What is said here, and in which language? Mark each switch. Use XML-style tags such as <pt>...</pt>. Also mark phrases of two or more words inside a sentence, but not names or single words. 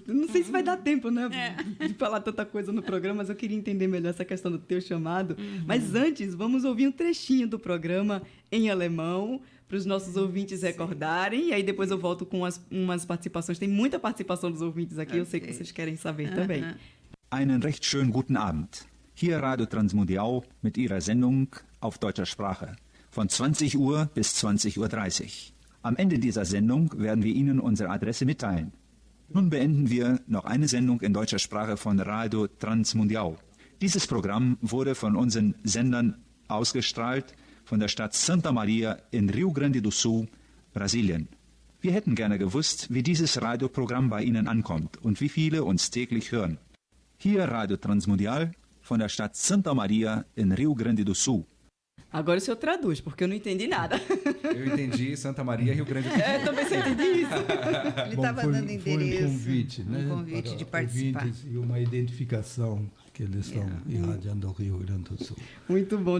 <pt>Não sei se vai dar tempo, né? De falar tanta coisa no programa, mas eu queria entender melhor essa questão do teu chamado. Mas antes, vamos ouvir um trechinho do programa em alemão, para os nossos ouvintes recordarem. E aí depois eu volto com umas participações. Tem muita participação dos ouvintes aqui, eu sei que vocês querem saber também.</pt> <de>Einen recht schönen guten Abend. Hier Radio Transmundial mit Ihrer Sendung auf deutscher Sprache. Von 20 Uhr bis 20:30 Uhr. Am Ende dieser Sendung werden wir Ihnen unsere Adresse mitteilen. Nun beenden wir noch eine Sendung in deutscher Sprache von Radio Transmundial. Dieses Programm wurde von unseren Sendern ausgestrahlt von der Stadt Santa Maria in Rio Grande do Sul, Brasilien. Wir hätten gerne gewusst, wie dieses Radioprogramm bei Ihnen ankommt und wie viele uns täglich hören. Hier Radio Transmundial von der Stadt Santa Maria in Rio Grande do Sul.</de> <pt>Agora o senhor traduz, porque eu não entendi nada. Eu entendi Santa Maria, Rio Grande do Sul. Também você entendi isso. Ele estava dando endereço. Foi um convite, né? Um convite de para participar. ouvintes e uma identificação que eles estão irradiando ao Rio Grande do Sul. Muito bom.</pt>